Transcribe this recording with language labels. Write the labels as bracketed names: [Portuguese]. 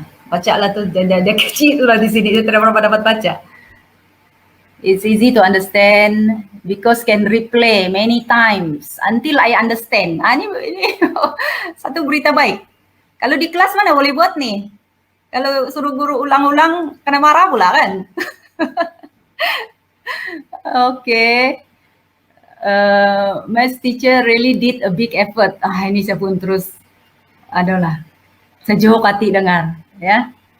[Malay] Baca lah tuh, dia kecil tuh lah di sini, dia tidak pernah dapat baca. [English] It's easy to understand because can replay many times until I understand. [Malay] Ini satu berita baik. Kalau di kelas mana boleh buat nih? Kalau suruh guru ulang-ulang kena marah pula kan? Okay. [English] Maths teacher really did a big effort. [Malay] Ini saya pun terus adalah sejuk hati dengar, ya.